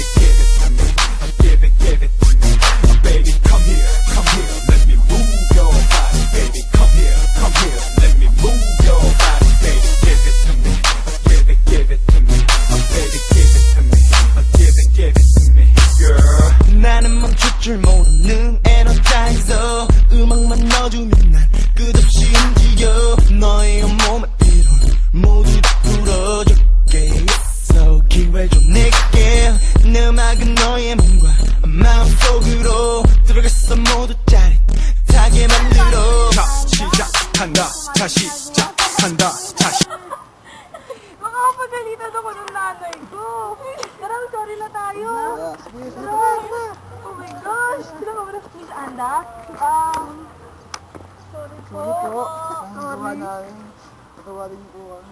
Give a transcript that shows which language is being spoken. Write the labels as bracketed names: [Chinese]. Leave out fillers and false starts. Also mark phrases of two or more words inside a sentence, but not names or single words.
[English] Give it to me, give it to me, baby. Come here, let me move your body, baby. Come here, let me move your body, baby. Give it to me, give it to me, baby. Give it to me, give it to me, girl. [Korean] 나는 멈출 줄 모르는 에너자이저 음악만 넣어주면 난 끝없이 움직여 너의 온몸에 이런 모두 다 풀어줄게 있어 기회 좀 내게 내 음악은 너의 몸과 마음속으로 들어갔어 모두 짜릿하게 만들어 자 시작한다 다시 시작한다 다시 [Filipino] Makakapagalitan ako ng nanay ko. Tara, sorry na tayo. Tara. [English] Oh my gosh. [Filipino] Sila ka ba na Miss Anda? Sorry po. Gawa namin. Patawarin niyo po kami.